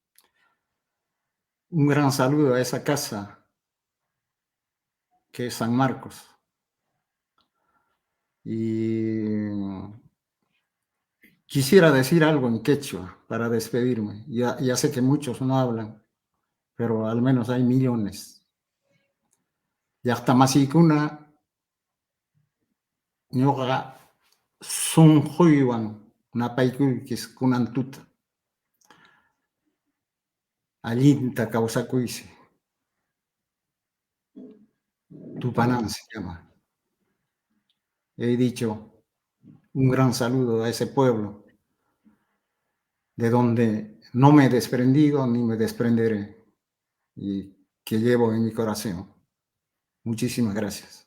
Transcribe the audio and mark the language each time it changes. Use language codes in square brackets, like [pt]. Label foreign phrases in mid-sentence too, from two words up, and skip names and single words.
[es] Un gran saludo a esa casa que es San Marcos. Y quisiera decir algo en quechua para despedirme. Ya sé que muchos no hablan, pero al menos hay millones. [qu] Llaqtamasykuna ñuqa sunquywan napaykuykis kunan tuta. Allinta kawsakuysi. [es] Tupanam se llama. He dicho un gran saludo a ese pueblo, de donde no me he desprendido ni me desprenderé, y que llevo en mi corazón. Muchísimas gracias.